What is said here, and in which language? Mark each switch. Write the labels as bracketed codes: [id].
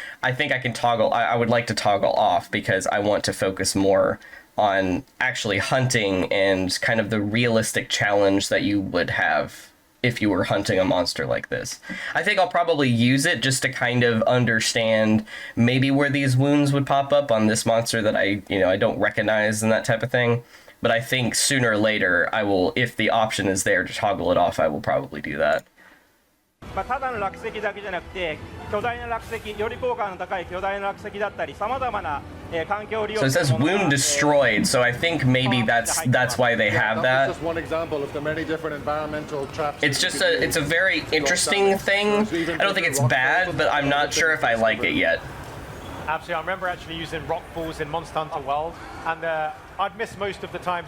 [en] I think I can toggle, I would like to toggle off because I want to focus more on actually hunting and kind of the realistic challenge that you would have if you were hunting a monster like this. I think I'll probably use it just to kind of understand maybe where these wounds would pop up on this monster that I don't recognize and that type of thing. But I think sooner or later I will, if the option is there to toggle it off, I will probably do that. [ja] ただの落石だけじゃなくて巨大な落石、より効果の高い巨大な落石だったり、さまざまな環境を利用 [en] So it says wound destroyed, so I think maybe that's why they have that. That's just one example of the many different environmental traps. It's a very interesting thing. I don't think it's bad, but I'm not sure if I like it yet. Absolutely, I remember actually using rock balls in Monster Hunter World, and I'd miss most of the time.